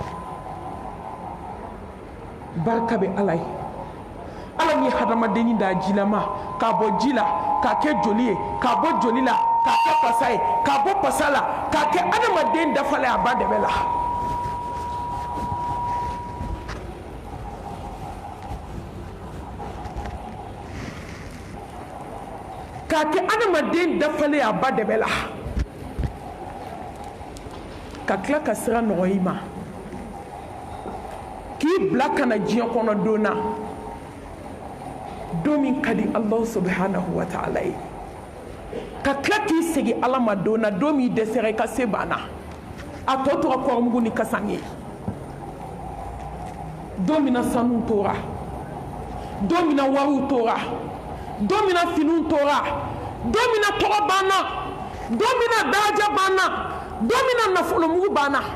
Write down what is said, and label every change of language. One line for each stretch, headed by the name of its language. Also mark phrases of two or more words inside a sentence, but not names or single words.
Bambara: barika bɛ ala ye ala min ye hadamadennin da jilama k'a bɔ ji la k'a kɛ joli ye k'a bɔ joli la k'a kɛ pasa ye k'a bɔ pasa la k'a kɛ adamaden dafalen a ba dɛbɛ la k'a kɛ adamaden dafalen a ba dɛbɛ la ka tila ka sira nɔgɔya i ma k'i bila ka na diɲɛ kɔnɔ don na don min ka di
Arabic: الله سبحانه وتعالى
Bambara: ye ka tila k'i segin ala ma don na don min dɛsɛra i ka se banna a tɔ tora kɔrɔmugu ni kasan ye don min na sanu tora don min na wariw tora don min na finiw tora don min na tɔgɔ banna don min na daraja banna don min na nafolomugu banna